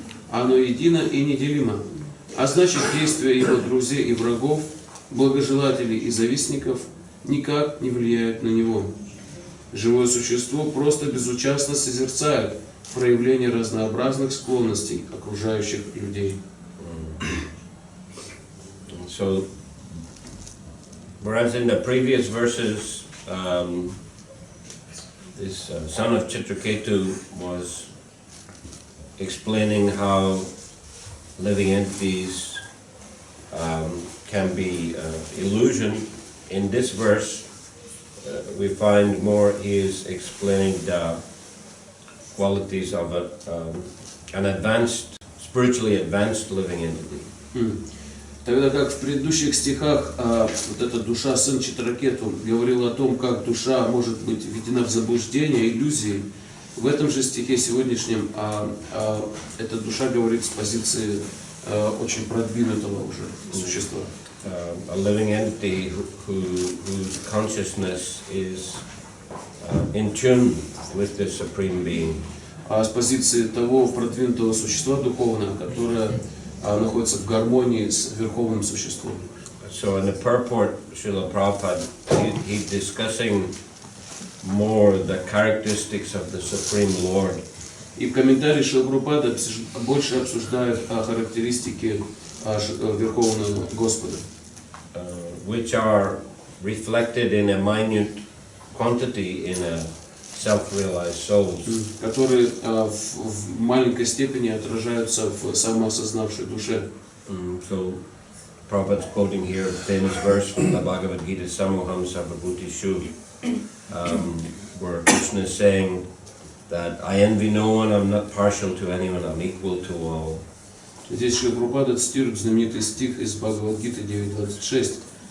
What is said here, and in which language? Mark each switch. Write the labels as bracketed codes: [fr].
[ru] Оно едино и неделимо, а значит, действия его друзей и врагов, благожелателей и завистников никак не влияют на него. Живое существо просто безучастно созерцает проявление разнообразных склонностей окружающих людей. [en] So, whereas in the previous verses, this son of Chitraketu was explaining how living entities can be illusion. In this verse, we find more he is explaining the qualities of an advanced, spiritually advanced living entity. [ru] Тогда как в предыдущих стихах вот эта душа, сын Читракету, говорила о том, как душа может быть введена в заблуждение, иллюзии, в этом же стихе сегодняшнем эта душа говорит с позиции очень продвинутого уже существа. [en] A living entity whose consciousness is in tune with the Supreme Being. [ru] А с позиции того продвинутого существа духовного, которое находится в гармонии с Верховным Существом. [en] So in the purport, Srila Prabhupada, he's discussing more the characteristics of the Supreme Lord. [ru] И в комментарии Шрила Прабхупада больше обсуждает характеристики Верховного Господа, [en] which are reflected in a minute quantity in a self-realized soul. [ru] Которые в маленькой степени отражаются в самоосознавшей душе. [en] So Prabhupada's quoting here a famous verse from the Bhagavad Gita, Samoham Sarvabhutishu, where Krishna is saying that I envy no one, I'm not partial to anyone, I'm equal to all. [ru] Здесь Шрила Прабхупада цитирует знаменитый стих из Бхагавад-гиты 9.26.